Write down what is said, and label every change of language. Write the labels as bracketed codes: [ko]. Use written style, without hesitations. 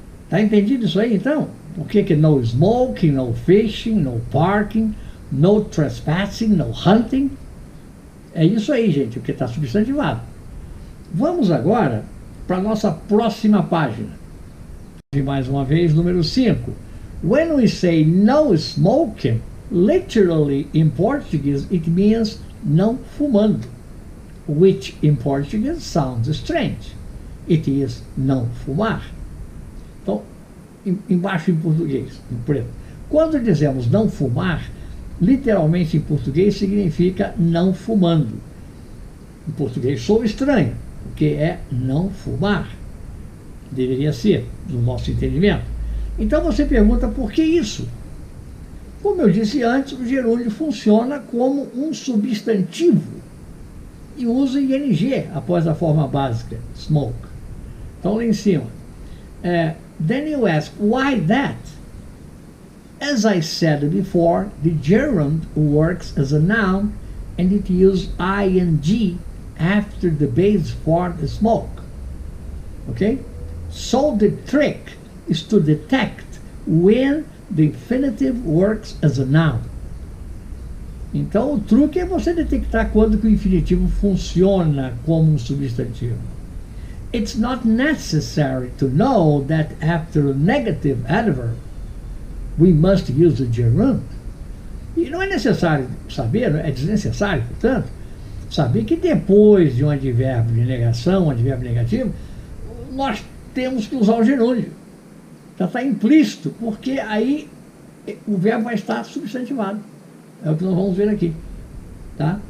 [pt] Tá entendido isso aí, então? Por que [en] no smoking, no fishing, no parking, no trespassing, no hunting? [pt] É isso aí, gente, o que está substantivado. Vamos agora para a nossa próxima página. E mais uma vez, número 5. [en] When we say no smoking, literally in Portuguese it means [pt] não fumando, [en] which in Portuguese sounds strange. It is [pt] não fumar. Então, embaixo em português, em preto. Quando dizemos não fumar, literalmente em português significa não fumando. Em português sou estranho, porque é não fumar. Deveria ser, no nosso entendimento. Então você pergunta por que isso? Como eu disse antes, o gerúndio funciona como um substantivo e usa ing após a forma básica, smoke. Então lá em cima, [en] then you ask, why that? As I said before, the gerund works as a noun and it uses ing after the base form smoke. Okay? So the trick is to detect when the infinitive works as a noun. [pt] Então o truque é você detectar quando que o infinitivo funciona como um substantivo. [en] it's not necessary to know that after a negative adverb, we must use the gerund. [pt] E não é necessário saber, é desnecessário, portanto, saber que depois de um advérbio de negação, um advérbio negativo, nós temos que usar o gerúndio. Já está implícito, porque aí o verbo vai estar substantivado. É o que nós vamos ver aqui. Tá?